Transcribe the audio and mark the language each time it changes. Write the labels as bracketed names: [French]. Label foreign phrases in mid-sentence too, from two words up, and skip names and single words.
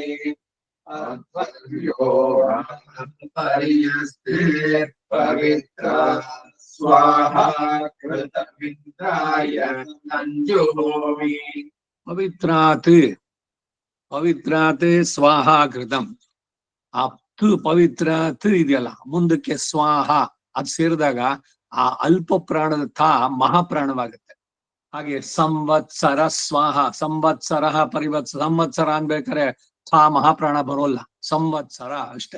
[Sanskrit] ಅಧ್ವರ್ಯೋ ಪರ್ಯಸ್ತೆ ಪವಿತ್ರಾತ್ ಸ್ವಾಹಾ ಘೃತಮಿಂದ್ರಾಯ ತಂ ಜೋಹೋಮಿ. ಪವಿತ್ರಾತ್ ಪವಿತ್ರಾತ್ ಸ್ವಾಹ ಕೃತಂ. [Kannada] ಆ ಪವಿತ್ರಾತ್ ಇದೆಯಲ್ಲ, ಮುಂದಕ್ಕೆ ಸ್ವಾಹ ಅದು ಸೇರಿದಾಗ ಆ ಅಲ್ಪ ಪ್ರಾಣದ ತಾ ಮಹಾಪ್ರಾಣವಾಗುತ್ತೆ. ಹಾಗೆ ಸಂವತ್ಸರ ಸ್ವಾಹ, ಸಂವತ್ಸರ ಸಂವತ್ಸರ ಅನ್ಬೇಕಾರೆ ಥಾ ಮಹಾಪ್ರಾಣ ಬರೋಲ್ಲ, ಸಂವತ್ಸರ ಅಷ್ಟೇ.